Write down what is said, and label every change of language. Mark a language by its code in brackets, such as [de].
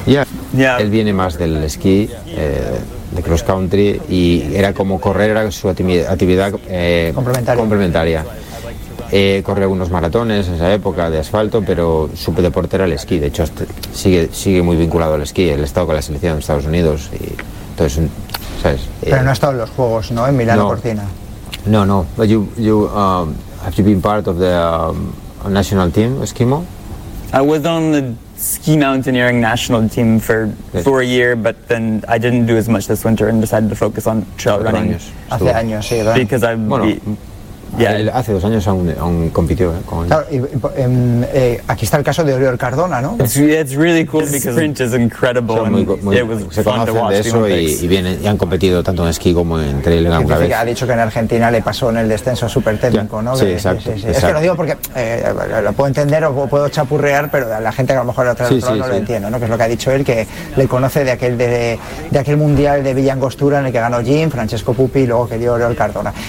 [es] Él viene más del esquí, de cross country, y era como correr, era su actividad complementaria. Corría algunos maratones en esa época de asfalto, pero su deporte era el esquí. De hecho, sigue muy vinculado al esquí. Él ha estado con la selección de Estados Unidos y entonces, ¿sabes? Pero no ha estado en los juegos, ¿no? En Milano Cortina. No. [en] Have you been part of the national team, Eskimo? I was on the ski mountaineering national team for a year, but then I didn't do as much this winter and decided to focus on trail running. [es] Hace dos años aún compitió con él. Claro, aquí está el caso de Oriol Cardona, ¿no? [en] It's really cool because the sprint is incredible. [es] Se conocen de eso y han competido tanto en esquí como en trail en alguna vez. Ha dicho que en Argentina le pasó en el descenso súper técnico, ¿no? Sí, exacto. Es que lo digo porque lo puedo entender o puedo chapurrear, pero la gente que a lo mejor lo entiendo, ¿no? Que es lo que ha dicho él, que le conoce de aquel mundial de Villangostura en el que ganó Jim, Francesco Pupi, y luego que dio Oriol Cardona.